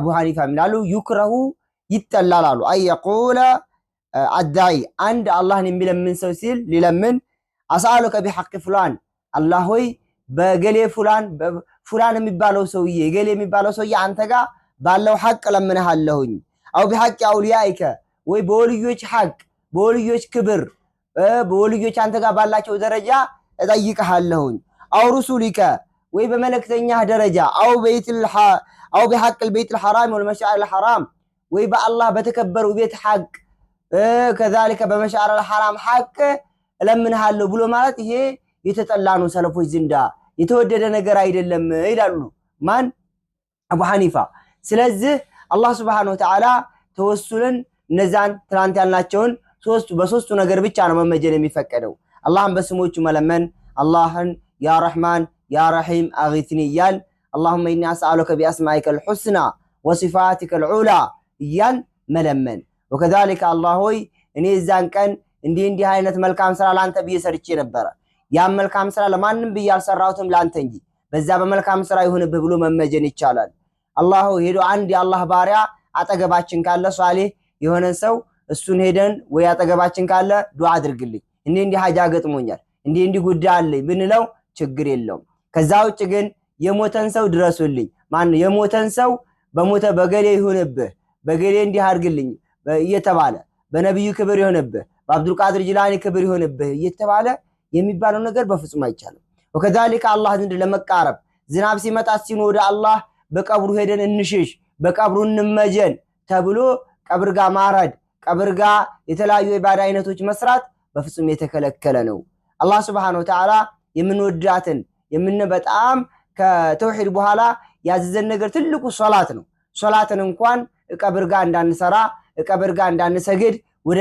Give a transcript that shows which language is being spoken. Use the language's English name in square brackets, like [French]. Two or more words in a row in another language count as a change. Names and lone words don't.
[Amharic] ሐኒፋ ምናሉ ይክረሁ ይተላላሉ አይቆለ አዳይ አንድ አላህን የሚለምን ሰው ሲል ሊለምን [Arabic] أسألك بحق فلان [Amharic] አላህ ሆይ በገሌ ፍላን የሚባለው ሰውዬ ገሌ የሚባለው ሰውዬ አንተ ጋር ባለው ሐቅ ለምንሃለሁኝ [Arabic] أو بحق أوليائك [Amharic] ወይ በወልዮች ሐቅ በወልዮች ክብር በወልዮች አንተ ጋር ባላቸው ደረጃ እጠይቅሃለሁኝ [Arabic] أو رسلك [Amharic] ወይ በመለክተኛ ደረጃ አው [Arabic] بحق البيت الحرام والمشاعر الحرام [Amharic] ወይ በአላህ በተከበረው ቤት ሐቅ كذلك በመሻዕር الحرام ሐቅ ለምንሃለሁ ብሎ ማለት ይሄ የተጠላ ነው ሰለፎች ዘንዳ የተወደደ ነገር አይደለም ይላሉ ማን አቡ ሐኒፋ ስለዚህ አላህ [Arabic] سبحانه وتعالى [Amharic] ተወሱልን እነዛን ትላንት ያልናቸውን በሶስቱ ነገር ብቻ ነው መመጀን የሚፈቀደው አላህን በስሞቹ መለመን አላህን [Arabic] يا رحمن يا رحيم [Amharic] አግithኒ ይያል [Arabic] اللهم إني أسألك بأسمائك الحسنى وصفاتك العلى [Amharic] ያን መለመን وكذلك الله ሆይ እኔ እዛን ቀን እንዲህ አይነት መልካም ስራ ላንተ ብዬ ሰርቼ ነበር ያን መልካም ስራ ለማንም ብዬ አልሰራሁትም ላንተ እንጂ በዛ በመልካም ስራ ይሁንብህ ብሎ መመጀን ይቻላል አላህ ሄዶ አንድ የአላህ ባሪያ አጠገባችን ካለ ሷሊህ የሆነ ሰው እሱን ሄደን ወይ አጠገባችን ካለ ዱዓ አድርግልኝ እንዲህ ሀጃ ገጥሞኛል እንዲህ ጉዳይ አለኝ ብንለው ችግር የለውም ከዛ ውጭ ግን የሞተን ሰው ድረሱልኝ ማን የሞተን ሰው በሞተ በገሌ ይሁንብህ በገሌ እንዲህ አድርግልኝ እየተባለ በነብዩ ክብር ይሁንብህ በአብዱል ቃድር ጂላኒ ክብር ይሁንብህ እየተባለ የሚባለው ነገር በፍጹም አይቻልም وكذلك الله ዘንድ ለመቃረብ ዝናብ ሲመጣ ሲኖር ወደ አላህ በቀብሩ ሄደን እንሽሽ በቀብሩ እንመጀን ተብሎ ቀብር ጋር ማረድ ቀብር ጋር የተለያዩ ኢባዳ አይነቶች መስራት በፍጹም የተከለከለ ነው አላህ [Arabic] سبحانه وتعالى [Amharic] የምንወዳትን በጣም ከተውሂድ በኋላ ያዘዘን ነገር ትልቁ ሶላት ነው ሶላትን እንኳን ቀብር ጋር እንዳንሰራ ቀብር ጋር እንዳንሰግድ ወደ